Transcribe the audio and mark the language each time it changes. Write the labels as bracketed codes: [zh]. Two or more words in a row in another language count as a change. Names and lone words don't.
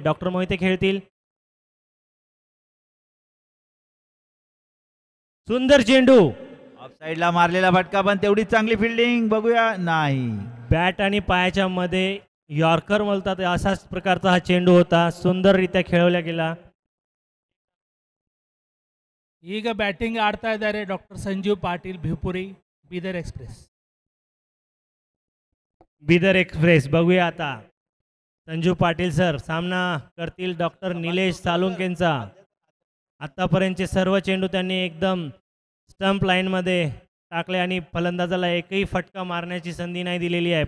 [mr] डॉक्टर मोहिते खेळतील. सुंदर चेंडू. ऑफ साइडला मारलेला फटका, पण तेवढीच चांगली फिल्डिंग. बघूया, नाही. बॅट आणि पायाच्या मध्ये यॉर्कर बोलतात असाच प्रकारचा हा चेंडू होता. सुंदररित्या खेळवला गेला. [kn] ಈಗ ಬ್ಯಾಟಿಂಗ್ ಆಡ್ತಾ ಇದ್ದಾರೆ ಡಾಕ್ಟರ್ ಸಂಜೀವ್ ಪಾಟೀಲ್ ಭಿವಪುರಿ ಬೀದರ್ ಎಕ್ಸ್ಪ್ರೆಸ್. [mr] बिदर एक्सप्रेस. बघूया आता संजू पाटील सर सामना करतील डॉक्टर निलेश सालुंकेंचा. आतापर्यंतचे सर्व चेंडू त्यांनी एकदम स्टंप लाईनमध्ये टाकले आणि फलंदाजाला एकही फटका मारण्याची संधी नाही दिलेली आहे.